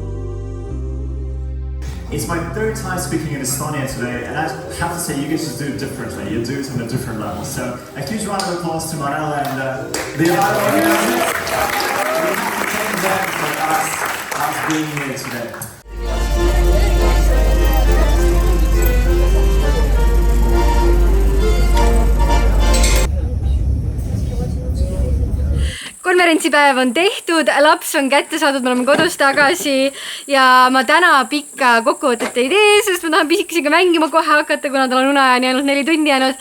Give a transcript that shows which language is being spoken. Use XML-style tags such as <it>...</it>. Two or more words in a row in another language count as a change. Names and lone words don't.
<en>It's my third time speaking in Estonia today, and I have to say you guys just do it differently. You do it on a different level. So a huge round of applause to Marella and the other organizers. We have to thank them for us being here today.</en> <et>Konverentsipäev on tehtud, laps on kätte saadud, me oleme kodus tagasi ja ma täna pikka kokkuvõtet ei tee, sest ma tahan pisikesega mängima kohe hakata, kuna tal on uneajani ainult 4 tundi jäänud.</et>